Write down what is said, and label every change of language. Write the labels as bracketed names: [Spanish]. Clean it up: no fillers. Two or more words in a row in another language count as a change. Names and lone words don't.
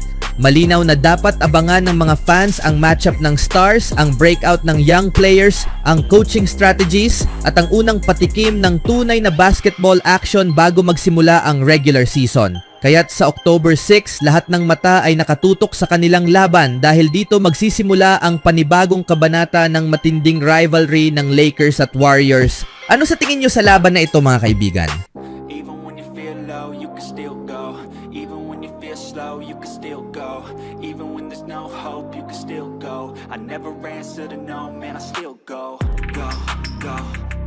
[Filipino] Malinaw na dapat abangan ng mga fans ang matchup ng stars, ang breakout ng [English] young players, [Filipino] ang [English] coaching strategies, [Filipino] at ang unang patikim ng tunay na [English] basketball action [Filipino] bago magsimula ang [English] regular season. [Filipino] Kaya't sa October 6, lahat ng mata ay nakatutok sa kanilang laban dahil dito magsisimula ang panibagong kabanata ng matinding rivalry ng Lakers at Warriors. Ano sa tingin nyo sa laban na ito, mga kaibigan? [English] Even when you feel low, you can still go. Even when you feel slow, you can still go. Even when there's no hope, you can still go. I never answer to no, man, I still go. Go, go.